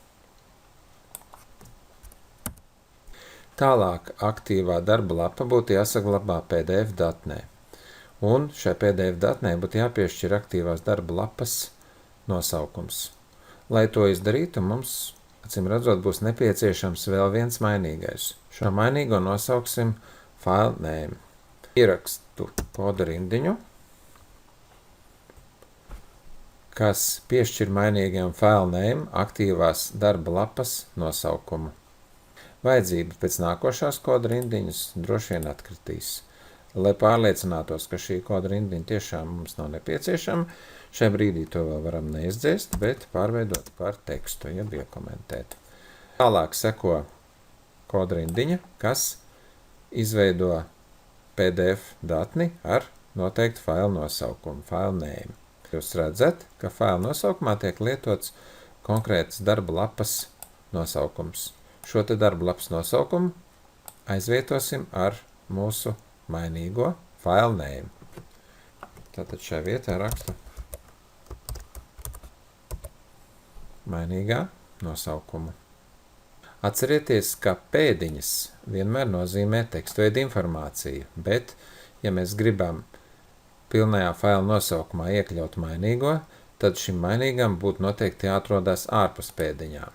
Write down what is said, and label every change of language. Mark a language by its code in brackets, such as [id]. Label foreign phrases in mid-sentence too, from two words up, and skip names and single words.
[lv] Tālāk aktīvā darba lapa būtu jāsaglabā PDF datnē. Un šai PDF datnē būtu jāpiešķir aktīvās darba lapas nosaukums. Lai to izdarītu, mums, acīm redzot, būs nepieciešams vēl viens mainīgais. Šo mainīgo nosauksim [en] file name. [lv] Ierakstu koda rindiņu, kas piešķir mainīgajam [en] file name [lv] aktīvās darba lapas nosaukumu. Vajadzība pēc nākošās koda rindiņas droši vien atkritīs. Lai pārliecinātos, ka šī koda rindiņa tiešām mums nav nepieciešama, šai brīdī to vēl varam neizdzēst, bet pārveidot par tekstu, jeb iekomentēt. Tālāk seko koda rindiņa, kas izveido PDF datni ar noteiktu file nosaukumu, [en] file name. [lv] Jūs redzat, ka file nosaukumā tiek lietots konkrēts darba lapas nosaukums. Šo te darba lapas nosaukumu aizvietosim ar mūsu mainīgo [en] file name. [lv] Tātad šajā vietā rakstu mainīgā nosaukumu. Atcerieties, ka pēdiņas vienmēr nozīmē tekstveida informāciju, bet, ja mēs gribam pilnajā file nosaukumā iekļaut mainīgo, tad šim mainīgam būtu noteikti jāatrodās ārpus pēdiņām.